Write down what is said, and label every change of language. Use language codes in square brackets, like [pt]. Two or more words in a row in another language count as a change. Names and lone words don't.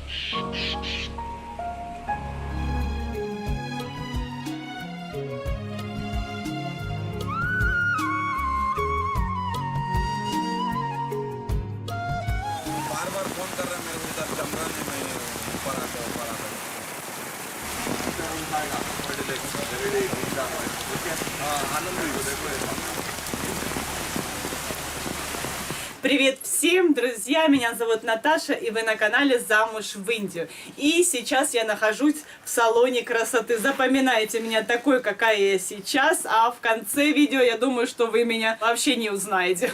[hi] बार बार फोन कर रहे हैं मेरे को, इधर कैमरा नहीं, मैं ऊपर आता हूँ, ऊपर आता हूँ। हाँ, आनंद देखो देखो। [ru] Привет всем, друзья! Меня зовут Наташа, и вы на канале «Замуж в Индию». И сейчас я нахожусь в салоне красоты. Запоминайте меня такой, какая я сейчас, а в конце видео я думаю, что вы меня вообще не узнаете.